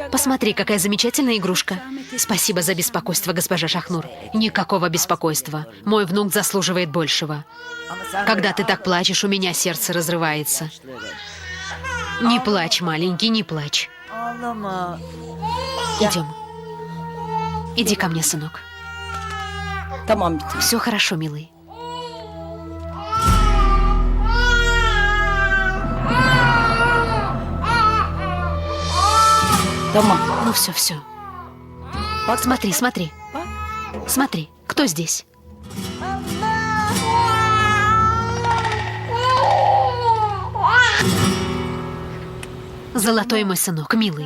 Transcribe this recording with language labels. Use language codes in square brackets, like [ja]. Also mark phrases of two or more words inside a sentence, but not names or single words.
[ru] Посмотри, какая замечательная игрушка. Спасибо за беспокойство, госпожа Шахнур. Никакого беспокойства. Мой внук заслуживает большего. Когда ты так плачешь, у меня сердце разрывается. Не плачь, маленький, не плачь. Ağlama. Идем. Иди ко мне, сынок. [tr] Tamam bir tanem. [ru] Все хорошо, милый. Tamam. Ну все. Смотри, смотри. Смотри, кто здесь? Золотой мой сынок, милый.